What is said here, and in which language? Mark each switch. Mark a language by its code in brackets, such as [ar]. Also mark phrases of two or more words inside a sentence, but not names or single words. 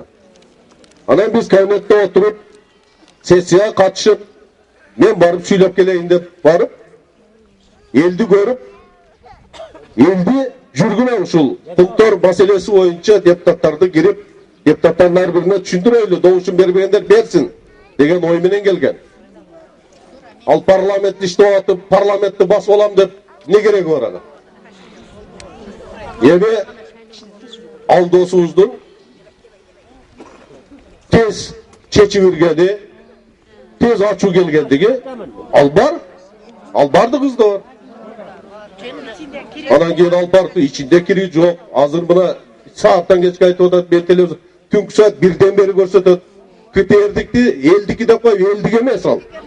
[ky] Анан биз кабинетте отуруп, сессияга катышып, мен барып сүйлөп келейин деп барып, элди көрүп, элди жүргүнө ушул пункттар маселеси боюнча депутаттарды кирип, депутаттардын ар бирине түшүндүрөйлү, добушун бербегендер берсин деген ой менен келген. Ал парламентте иштеп атып, парламентти басып алам деп не кереги бар ага? Эми ал досубуздун тез чечип иргени, tez açуу келгендиги ал бар, ал бардыгыбызда бар. Анан кийин ал бар, ичинде кири жок. Азыр мына сааттан кечке айтып атат, мен телевизор түнкү саат 1ден бери көрсөтөт. КТРдикти элдики деп коюп, элдик эмес ал.